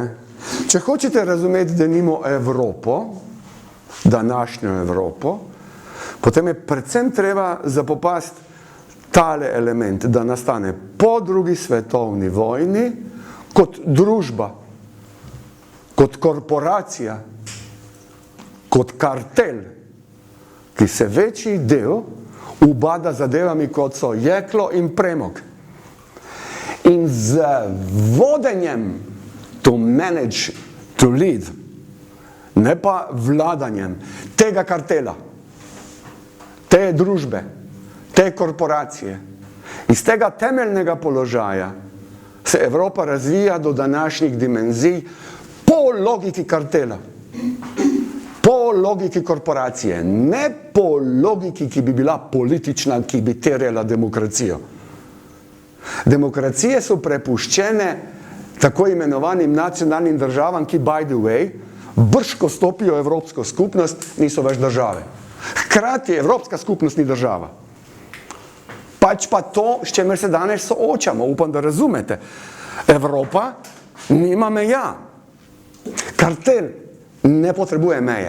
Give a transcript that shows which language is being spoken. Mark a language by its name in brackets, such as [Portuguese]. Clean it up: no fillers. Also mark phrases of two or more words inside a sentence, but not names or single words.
[Slovenian] Če hočete razumeti denimo Evropo, današnjo Evropo, potem je predvsem treba zapopasti tale element, da nastane po drugi svetovni vojni kot družba, kot korporacija, kot kartel, ki se večji del ubada zadevami, kot so jeklo in premog. In z vodenjem [English] to manage, to lead, [Slovenian] ne pa vladanjem tega kartela, te družbe, te korporacije. Iz tega temeljnega položaja se Evropa razvija do današnjih dimenzij po logiki kartela, po logiki korporacije, ne po logiki, ki bi bila politična, ki bi terjala demokracijo. Demokracije so prepuščene tako imenovanim nacionalnim državam, ki, [English] by the way, [Slovenian] brž ko stopijo v Evropsko skupnost, niso več države. Hkrati Evropska skupnost ni država. Pač pa to, s čemer se danes soočamo, upam, da razumete. Evropa nima meja. Kartel ne potrebuje meje.